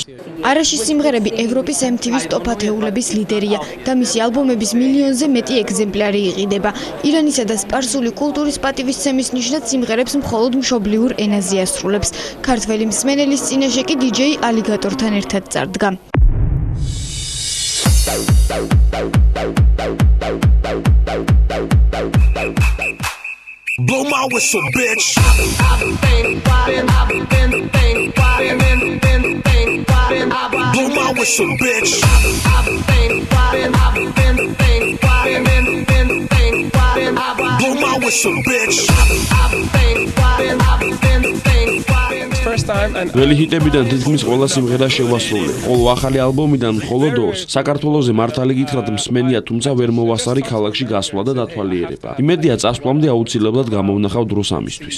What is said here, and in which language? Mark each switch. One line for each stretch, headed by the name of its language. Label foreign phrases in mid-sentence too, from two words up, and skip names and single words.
Georgian: არაშის სიმღერები ევროპის MTV-ის ტოპ ათეულების ლიდერია და მისი ალბომების მილიონზე მეტი ეგზემპლარი იყიდება. ირანისა და სპარსული კულტურის პატივისცემის ნიშნად სიმღერებს მხოლოდ მშობლიურ ენაზე ასრულებს. ქართველი მსმენელის წინაშე კი DJ ალიგატორთან ერთად წარდგა.
English: Blow my whistle, bitch. Blow my whistle, bitch. Blow my whistle, bitch.
Georgian: ძველი ჰიტებიდან თითქმის ყველა სიმღერა შევასრულე. ხოლო ახალი ალბომიდან მხოლოდ 2-ს. საქართველოზე მართალი გითხრათ მსმენია, თუმცა ვერ მოვასწარი ქალაქში გასვლა და დათვალიერება. იმედია წასვლამდე აუცილებლად გამოვნახავ დროს ამისთვის.